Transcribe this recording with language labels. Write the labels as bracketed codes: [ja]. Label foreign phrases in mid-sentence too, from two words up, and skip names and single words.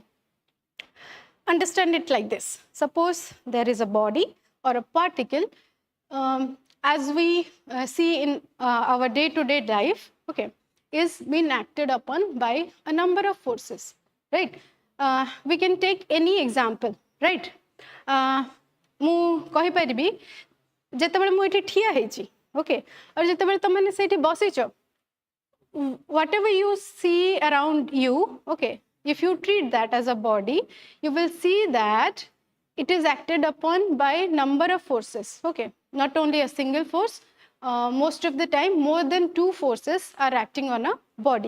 [en] Understand it like this. Suppose there is a body or a particle, as we see in our day-to-day life, okay, is being acted upon by a number of forces, right? We can take any example, right? [or] ମୁଁ କହିପାରିବି ଯେତେବେଳେ ମୁଁ ଏଠି ଠିଆ ହେଇଛି, ଓକେ, ଆଉ ଯେତେବେଳେ ତମମାନେ ସେଇଠି ବସିଛ, [en] whatever you see around you, okay, if you treat that as a body, you will see that it is acted upon by number of forces. Okay, not only a single force, most of the time more than 2 forces are acting on a body.